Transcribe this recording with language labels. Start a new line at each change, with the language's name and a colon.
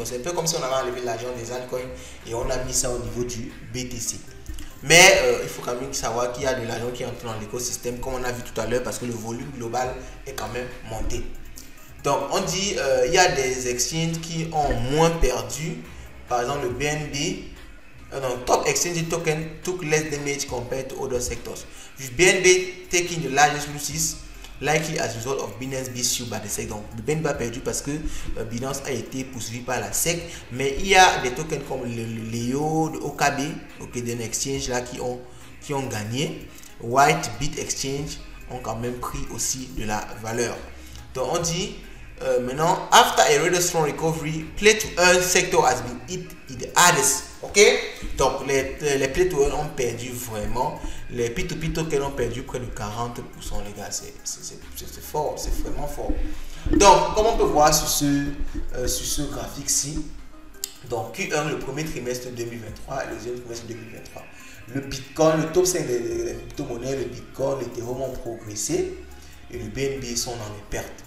French: Donc c'est un peu comme si on avait enlevé l'argent des altcoins et on a mis ça au niveau du BTC. Mais il faut quand même savoir qu'il y a de l'argent qui entre dans l'écosystème comme on a vu tout à l'heure parce que le volume global est quand même monté. Donc on dit il y a des exchanges qui ont moins perdu. Par exemple le BNB,
English: top exchange token took less damage compared to other sectors. With BNB taking the largest losses, likely as a result of Binance being sued by the SEC.
French: Donc le BNB a perdu parce que Binance a été poursuivi par la SEC, mais il y a des tokens comme le Leo, le OKB, des exchanges là qui ont gagné. Whitebit Exchange ont quand même pris aussi de la valeur. Donc on dit maintenant,
English: after a rather strong recovery, play to earn sector has been hit the hardest.
French: Ok, donc les play to earn ont perdu vraiment. Les P2P tokens ont perdu près de 40%, les gars. C'est fort, c'est vraiment fort. Donc, comme on peut voir sur ce graphique-ci, donc Q1, le premier trimestre 2023 et le deuxième trimestre 2023, le Bitcoin, le top 5 des crypto-monnaies, le Bitcoin, l'Ethereum ont progressé et le BNB sont dans les pertes.